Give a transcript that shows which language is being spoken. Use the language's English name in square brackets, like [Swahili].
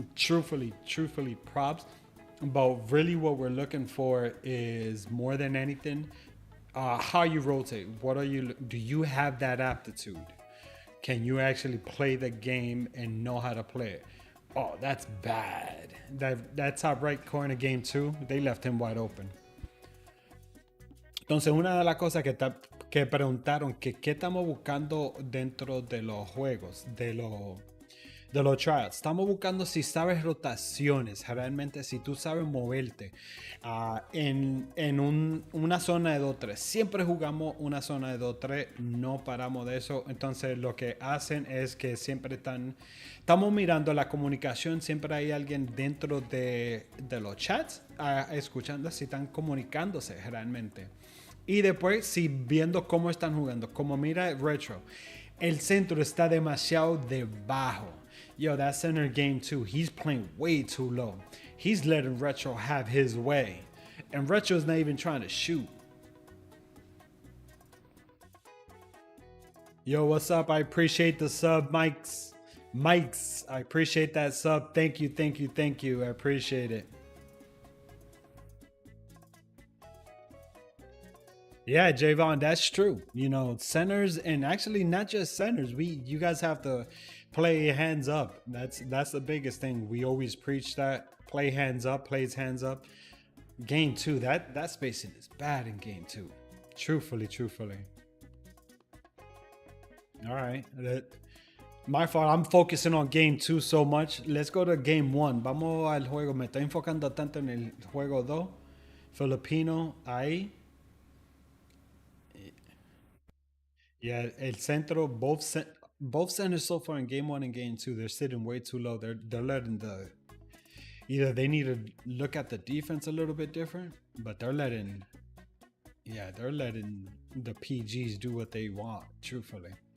[English] Truthfully, props. But really what we're looking for is more than anything, how you rotate. Do you have that aptitude? Can you actually play the game and know how to play it? Oh, that's bad. That top right corner game 2, they left him wide open. [Spanish] Entonces, una de las cosas que preguntaron que qué estamos buscando dentro de los juegos, de los tryouts. Estamos buscando si sabes rotaciones, realmente si tú sabes moverte en una zona de 2-3. Siempre jugamos una zona de 2-3, no paramos de eso. Entonces lo que hacen es que siempre estamos mirando la comunicación, siempre hay alguien dentro de los chats escuchando si están comunicándose realmente. Y después, si viendo cómo están jugando, como mira Retro, el centro está demasiado debajo. [English] Yo, that center game too, he's playing way too low. He's letting Retro have his way. And Retro's not even trying to shoot. Yo, what's up? I appreciate the sub, Mikes. I appreciate that sub. Thank you. I appreciate it. Yeah, Javon, that's true. You know, centers, and actually not just centers. You guys have to play hands up. That's the biggest thing. We always preach that. Play hands up, plays hands up. Game 2, that spacing is bad in game 2. Truthfully. All right. My fault. I'm focusing on game 2 so much. Let's go to game 1. [Spanish] Vamos al juego. Me estoy enfocando tanto en el juego 2. Filipino ahí. [English] Yeah, [Spanish] el centro, [English] both centers so far in game 1 and game 2, they're sitting way too low. They're letting either they need to look at the defense a little bit different, but they're letting the PGs do what they want, truthfully.